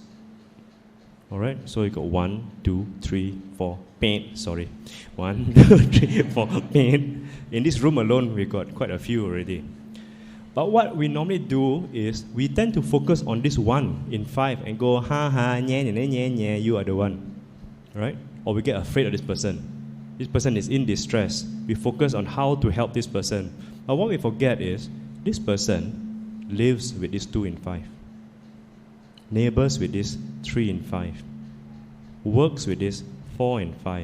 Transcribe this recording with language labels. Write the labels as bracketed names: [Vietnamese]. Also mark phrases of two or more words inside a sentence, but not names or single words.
[English] Alright, so you got 1, 2, 3, 4, pain. Sorry. 1, 2, 3, 4, pain. In this room alone, we got quite a few already. But what we normally do is we tend to focus on this 1 in 5 and go, ha ha, nye, nye, nye, nye, you are the one. Right? Or we get afraid of this person. This person is in distress. We focus on how to help this person. But what we forget is, this person lives with this 2 in 5. Neighbors with this 3 in 5. Works with this 4 in 5.